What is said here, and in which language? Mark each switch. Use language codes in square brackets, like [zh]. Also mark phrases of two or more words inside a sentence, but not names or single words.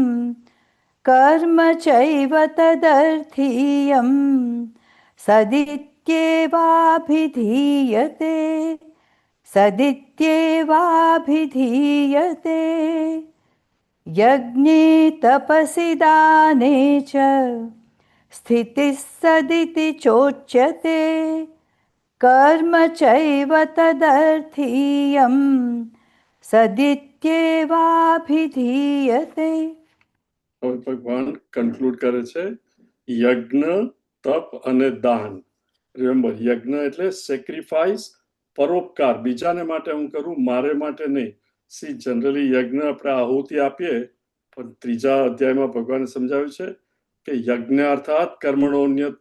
[sa] कर्म चैव तदर्थीयं सदित्येवाभिधीयते सदित्येवाभिधीयते यज्ञे तपसि दाने च स्थितिः सदिति चोच्यते कर्म चैव तदर्थीयं सदित्येवाभिधीयते. [gu] હવે ભગવાન કન્ક્લુડ કરે છે યજ્ઞ, તપ અને દાન. રિમેમ્બર, યજ્ઞ એટલે સેક્રિફાઈસ, પરોપકાર. બીજાને માટે હું કરું, મારે માટે નહીં. [en] see generally [gu] યજ્ઞ આપણે આહુતિ આપીએ, પણ 3જા અધ્યાયમાં ભગવાને સમજાવ્યું છે કે યજ્ઞ અર્થાત કર્મણોન્યત્ર.